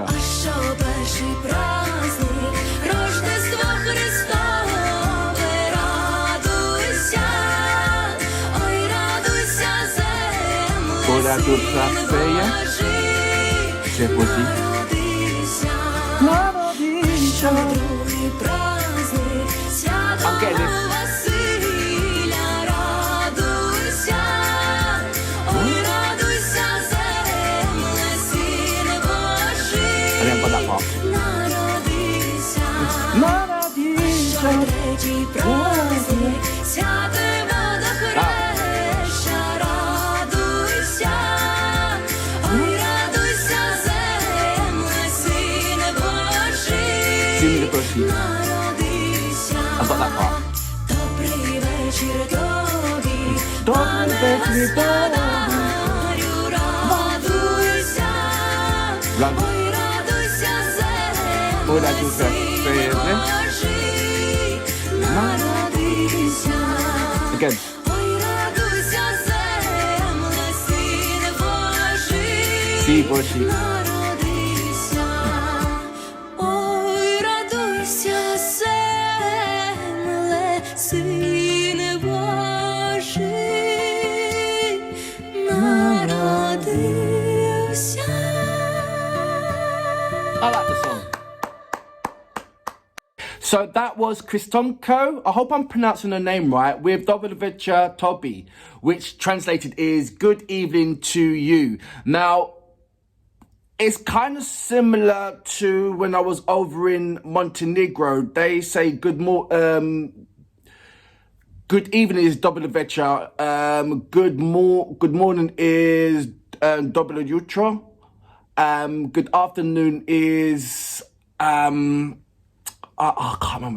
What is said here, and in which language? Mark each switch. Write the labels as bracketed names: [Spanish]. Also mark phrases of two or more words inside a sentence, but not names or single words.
[Ukrainian] А що перший праздник, Рождество Христове, радуйся, ой, радуйся, земле, Радуйся, Сине Сея, Божий, Це Божий. народився. Народився. Другий праздник, [English] I'm getting [Ukrainian] святого [English] this. [Ukrainian] Василя, радуйся, ой, радуйся, земле, Сине [English] And then got that [Ukrainian] Божий, [English] part. [Ukrainian] народився. Народився. Третій праздник, святе водохреща, радуйся, ой, радуйся, земле, Сине Божий, Сине Божий. народився. [English] I've got that part. [Ukrainian] Добрий вечір тобі, Добрий пане вечір тобі. господарю, радуйся, Радуйся. ой, радуйся, Ой, земле, радуйся, Сине земле. Божий, народився. [English] Again. [Ukrainian] Ой, радуйся, земле, Сине Божий, Сі Божий. народився. Ой, радуйся, земле, Сине Божий, народився. [English] I like the song. So that was KRISTONKO, I hope I'm pronouncing her name right, with [Ukrainian] Добрий вечір тобі, [English] which translated is good evening to you. Now, it's kind of similar to when I was over in Montenegro. They say good evening is [Ukrainian] Добрий вечір, [English] good morning is [Ukrainian] Добрий вечір, [English] good afternoon is I can't remember.